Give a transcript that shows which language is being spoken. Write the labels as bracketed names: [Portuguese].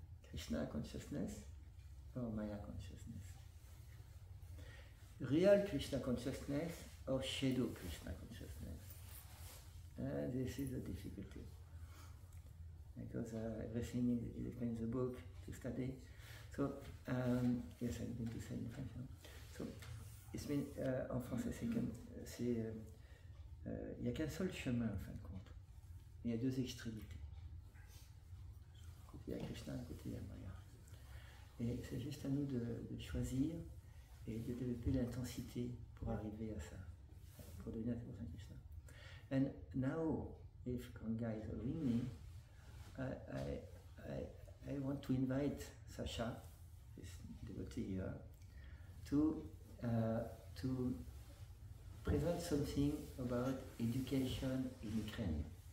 [English] Krishna consciousness or Maya consciousness. Real Krishna consciousness or shadow Krishna consciousness. This is the difficulty. Because everything is explained in the book to study. So, yes, I'm going to say in French. [French] So, en français, il n'y a qu'un seul chemin, en fin de compte. Il y a deux extrémités. Un côté, il y a Krishna, un côté, il y a Maya. Et c'est juste à nous de choisir et de développer l'intensité pour arriver à ça, pour devenir un Krishna. [English] And now, if Ganga is allowing me, I want to invite Sasha, this devotee here, to present something about education in Ukraine.